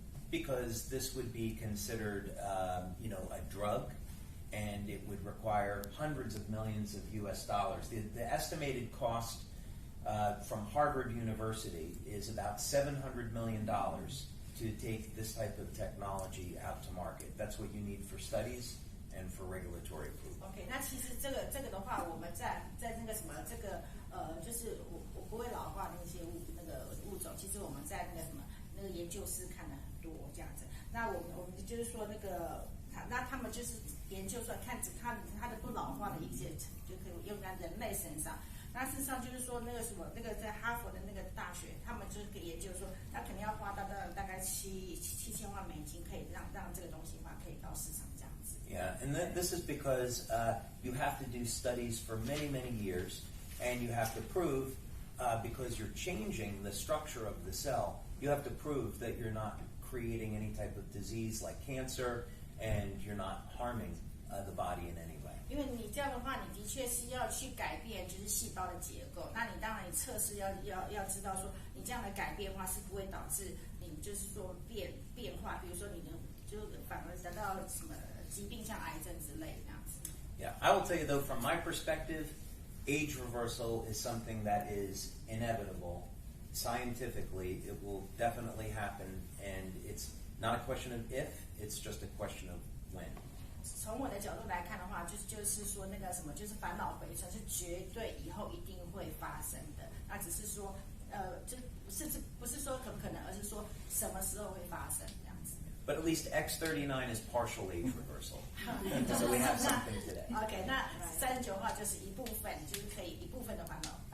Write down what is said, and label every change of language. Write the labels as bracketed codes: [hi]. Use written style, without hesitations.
[en] Because this would be considered, a drug, and it would require hundreds of millions of US dollars. The estimated cost from Harvard University is about $700 million to take this type of technology out to market. That's what you need for studies and for regulatory approval. [zh] OK， 那其实这个的话，我们在那个什么就是我不会老化那些物种，其实我们在那个研究室看了很多这样子。那我们就是说那他们就是研究出来，看它的不老化的一些，就可以用在人类身上。那事实上就是说，那个什么，那个在哈佛的那个大学，他们就是可以研究说，他可能要花到大概7000万美金，可以让这个东西的话可以到市场这样子。 [en] Yeah, and this is because you have to do studies for many, many years, and you have to prove, because you're changing the structure of the cell, you have to prove that you're not creating any type of disease like cancer, and you're not harming the body in any way. [zh] 因为你这样的话，你的确是要去改变就是细胞的结构。那你当然你测试要知道说，你这样的改变的话是不会导致你就是说变化，比如说你就反而得到什么疾病，像癌症之类这样子。 [en] Yeah, I will tell you though, from my perspective, age reversal is something that is inevitable. Scientifically, it will definitely happen, and it's not a question of if, it's just a question of when. [zh] 从我的角度来看的话，就是说那个什么，就是返老回春是绝对以后一定会发生的。那只是说，就不是说可不可能，而是说什么时候会发生这样子。 [en] But at least X39 is partial age reversal, so we have something today. [zh] OK， 那39的话就是一部分，就是可以一部分的返老